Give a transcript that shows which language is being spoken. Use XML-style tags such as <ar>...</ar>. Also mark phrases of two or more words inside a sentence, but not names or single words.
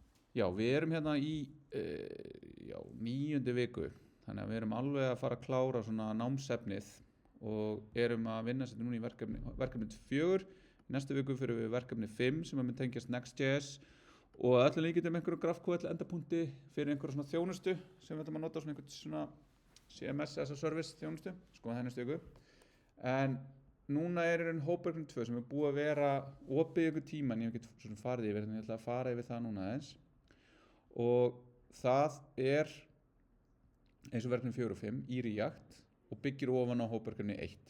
<is>Já, við erum hérna í níundu viku, þannig að við erum alveg að fara að klára svona námsefnið og erum að vinna sér núna í verkefni 4. Næstu viku fyrir við verkefni 5 sem mun tengjast Next.js og að öllum líkindum einhverjum GraphQL endapunkti fyrir einhverja svona þjónustu sem við ætlum að nota svona einhvern svona</is> <en>CMS as a service</en> <is>þjónustu, sko það næstu viku. En núna er í raun hópverkefni 2 sem er búið að vera opið ykkur tíma en ég hef ekki svona farið yfir, þannig ég ætla að fara yfir það núna aðeins. Og það er eins og verkefni 4 og 5 í React og byggir ofan á hópverkefni 1.</is>